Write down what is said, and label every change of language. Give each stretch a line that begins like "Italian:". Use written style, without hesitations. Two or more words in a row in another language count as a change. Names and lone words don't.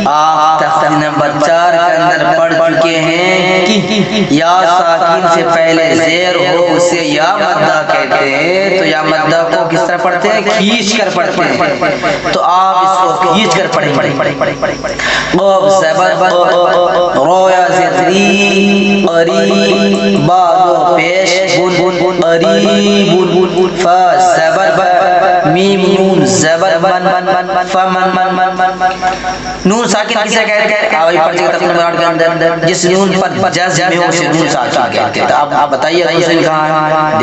Urdu: آپ تختی نمبر 4 کے اندر پڑھ چکے ہیں کہ یا ساکن سے پہلے زیر ہو اسے یا مدہ کہتے ہیں، تو یا مدہ کو کس طرح پڑھتے ہیں؟ کھینچ کر پڑھتے ہیں، تو آپ اس کو کھینچ کر پڑھیں گے۔ قاف زبر را زری قری با دو پیش بن قریب فا زبر میم نون زبر فمن نون ساکن کسے کہتے ہیں؟ آوائی پڑھتے ہیں تقریباً 8 کے اندر جس نون پر جزم ہے اسے نون ساکن کہتے ہیں۔ آپ بتائیے دوسری کہاں ہے؟